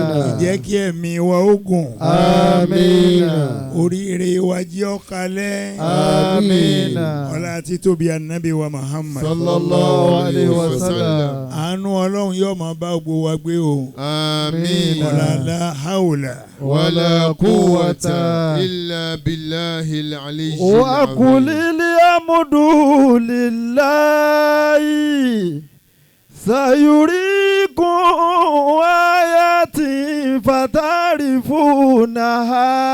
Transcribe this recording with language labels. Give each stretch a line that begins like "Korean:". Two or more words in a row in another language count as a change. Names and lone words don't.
Yoruba: jẹ́ kí ẹ̀mí wa ó gùn. amiina. oríire wa jẹ́ ó kalẹ̀. amiina. ọlá àti tóbi ànábì wa Muhammad.
Arabic: صلى الله عليه وسلم.
Yoruba: àánú Ọlọ́run yóò máa bá gbogbo wa gbé o. àmín.
Arabic: ولا لا حول. ولا قوة إلا بالله العلي وأقول الحمد لله سيريكم آياتي فتعرفونها